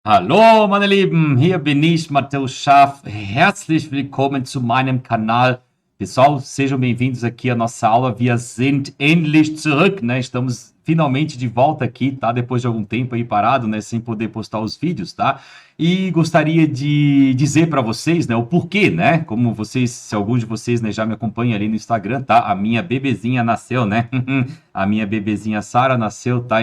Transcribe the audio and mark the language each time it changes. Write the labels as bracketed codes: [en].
[de] Hallo, meine Lieben, hier bin ich, Matheus Schaff. Herzlich willkommen zu meinem Kanal. [pt] Pessoal, sejam bem-vindos aqui à nossa aula. [de] Wir sind endlich zurück, né? [pt] Estamos finalmente de volta aqui, tá? Depois de algum tempo aí parado, né? Sem poder postar os vídeos, tá? E gostaria de dizer para vocês, né? O porquê, né? Como vocês, se algum de vocês, né, já me acompanha ali no Instagram, tá? A minha bebezinha nasceu, né? A minha bebezinha Sara nasceu, tá?